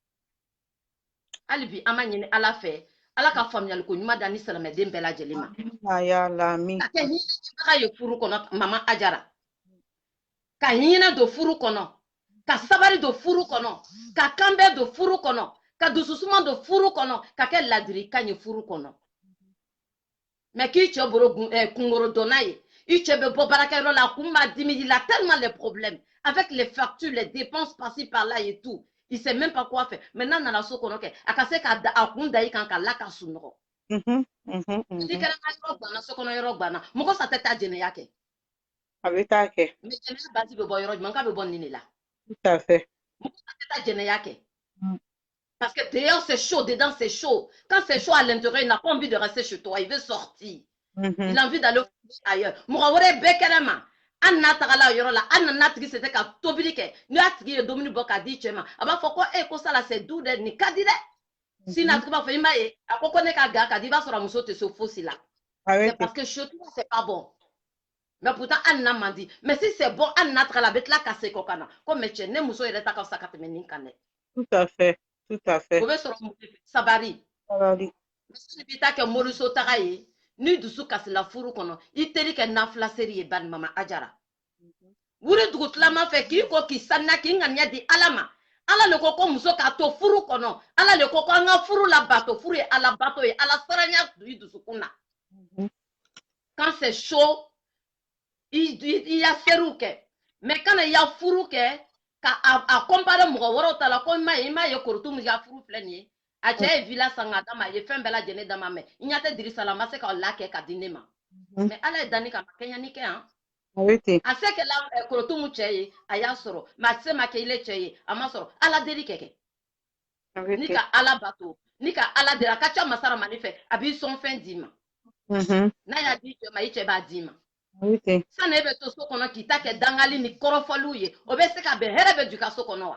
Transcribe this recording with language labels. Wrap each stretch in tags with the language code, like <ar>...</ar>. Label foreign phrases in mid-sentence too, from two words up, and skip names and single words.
<bm>hali bi an b'a ɲini ala fɛ ala ka faamuyaliko ɲuman da ni silamɛden bɛɛ lajɛlen ma ka kɛ hinɛbaga ye furu kɔnɔ mama Ajara ka hinɛ don furu kɔnɔ ka sabali don furu kɔnɔ ka kanbɛn don furu kɔnɔ ka dususuma don furu kɔnɔ ka kɛ ladirikan ye furu kɔnɔ mais k'i cɛ bolo kunkoro donna ye i cɛ bɛ bɔ baarakɛyɔrɔ la a kun b'a dimi</bm> <fr>il a tellement les problèmes avec les factures les dépenses par-ci par-là et tout il sait même pas quoi faire</fr> <bm>mais n'a nana so kɔnɔ kɛ a ka se ka kun da i kan ka la ka sunɔgɔ ni kɛra yɔrɔ ganna so kɔnɔ yɔrɔ ganna mɔgɔ sa tɛ taa jɛnɛya kɛ a bɛ taa kɛ mais jɛnɛya basi bɛ bɔ yɔrɔ jumɛn k'a bɛ bɔ nin de la</bm> <fr>tout à fait mɔgɔ sa tɛ taa jɛnɛya kɛ parce que dehors c'est chaud dedans c'est chaud quand c'est chaud à l'intérieur il n'a pas envie de rester chez toi il veut sortir il a envie d'aller ailleurs mɔgɔ</fr> <bm>wɛrɛ bɛɛ kɛnɛ ma an n'a tagala yɔrɔ la an nana tigi se tɛ ka tobili kɛ ni y'a tigi ye dumuni bɔ k'a di cɛ ma a b'a fɔ ko ko</bm> <fr>ça là c'est doux</fr> <bm>dɛ nin ka di dɛ sinon a tigi b'a fɔ i m'a ye a ko ne ka ga ka di i b'a sɔrɔ a muso tɛ se fosi la</bm> <fr>c'est parce que chez toi c'est pas bon mais pourtant</fr> <bm>an n'a man di</bm> <fr>mais si c'est bon</fr> <bm>an n'a tagala a bɛ tila ka segin kɔ ka na ko mais cɛ ne muso yɛrɛ ta ka fisa ka tɛmɛ nin kan dɛ</bm> <fr>tout à fait tout à fait</fr> <bm>o bɛ sɔrɔ mun de fɛ sabari mais b'i ta kɛ moriso taga ye ni dusu kasila furu kɔnɔ i teri kɛ nafila seri ye bani mama Ajara wuri dugu tilama fɛ k'i ko k'i saniya k'i ŋaniya di ala ma ala le ko muso k'a to furu kɔnɔ ala le ko an ka furu la bato furu ye ala bato ye ala saranya i dusukun na</bm> <fr>quand c'est chaud</fr> <bm>i ya seriw kɛ mais kana i ya furu kɛ ka a compare mɔgɔ wɛrɛw ta la ko i m'a ye korotu min ka furu filɛ nin ye a cɛ ye villa san k'a d'a ma a ye fɛn bɛɛ lajɛlen d'a ma mais i ɲɛ tɛ Dirisa la a ma se ka la kɛ ka di ne ma mais ala ye danni ka ma kɛɲɛni kɛ yan a se kɛla korotu min cɛ ye a y'a sɔrɔ mais a se ma kɛ ile cɛ ye a ma sɔrɔ ala deli kɛ ni ka ala bato ni ka ala deli a ka ca masara mani fɛ a b'i sɔn fɛn d'i ma n'a y'a di cɛ ma i cɛ b'a d'i ma sani e bɛ to so kɔnɔ k'i ta kɛ dangali ni kɔrɔfɔliw ye o bɛ se ka bɛn hɛrɛ bɛ don i ka so kɔnɔ wa</bm>